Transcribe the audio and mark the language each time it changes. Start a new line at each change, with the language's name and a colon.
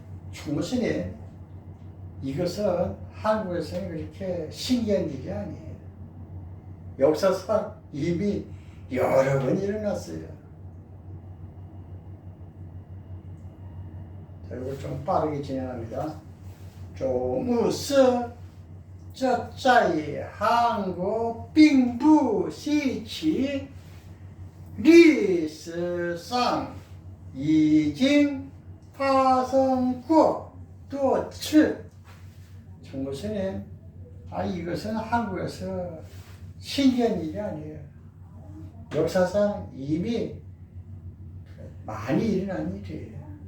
Korean: 총무스님, 이것은 한국에서는 그렇게 신기한 일이 아니에요. 역사상 이미 여러 번 일어났어요. 자, 이걸 좀 빠르게 진행합니다.
Chinese: 总是这在韩国并不稀奇，历史上已经发生过多次。
Korean: 총무스님, 이것은 한국에서 신기한 일이 아니에요. 역사상 이미 많이 일어난 일이에요.